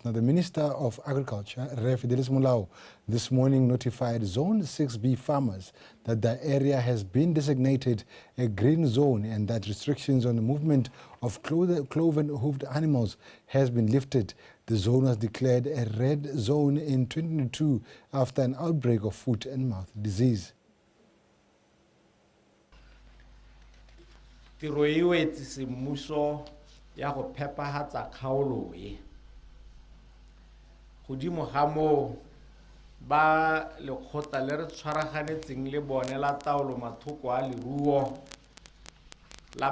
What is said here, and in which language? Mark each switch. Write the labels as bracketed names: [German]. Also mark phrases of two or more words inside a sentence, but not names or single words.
[English] Now, the Minister of Agriculture, Fidelis Mulao, this morning notified Zone 6B farmers that the area has been designated a green zone and that restrictions on the movement of cloven-hoofed animals has been lifted. The zone was declared a red zone in 2022 after an outbreak of foot and mouth disease. [Tswana] ya go phepahatsa kgaolo e godimo ga mo ba lekgotla le re tshwaraganetseng le bone la taolo mathoko a leruo la